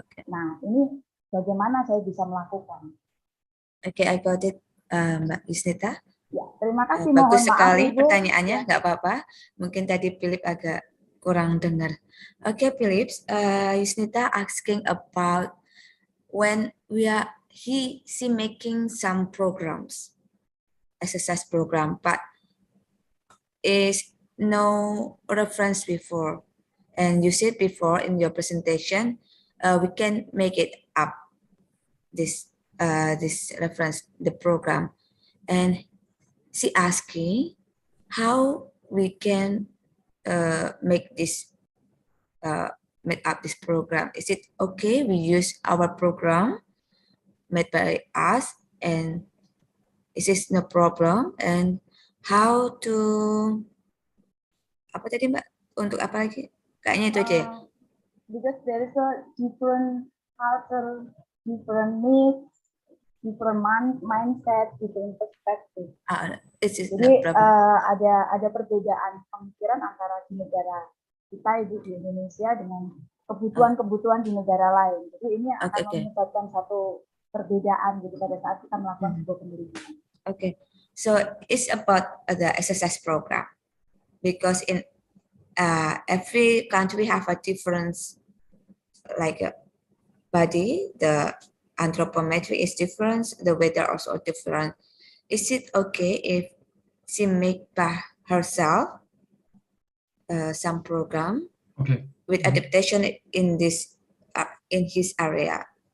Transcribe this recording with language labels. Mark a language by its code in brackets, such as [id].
[id] Nah, ini bagaimana saya bisa melakukan? Oke, [en] I got it, Mbak Yusnita. [id] Ya, terima kasih. Bagus sekali maaf, pertanyaannya, nggak apa-apa. Mungkin tadi Philip agak kurang dengar. [en] Oke, Philip, Yusnita asking about when she making some programs, exercise program, but is no reference before. And you said before in your presentation, we can make it up, this reference, the program. And she asking how we can make up this program. Is it okay we use our program made by us, and is this no problem? And how to [id] apa tadi Mbak? Untuk apa lagi? Kayaknya itu aja. [en] Because there is a different culture, different needs, different mindset, different perspective. [id] Jadi ada perbedaan pemikiran antara di negara kita di Indonesia dengan kebutuhan di negara lain. Jadi ini akan menyebabkan satu perbedaan gitu pada saat kita melakukan sebuah penelitian. [en] Okay, so it's about the exercise program because in every country have a different body. The anthropometry is different. The weather also different. Is it okay if she make by herself some program with adaptation in this in his area?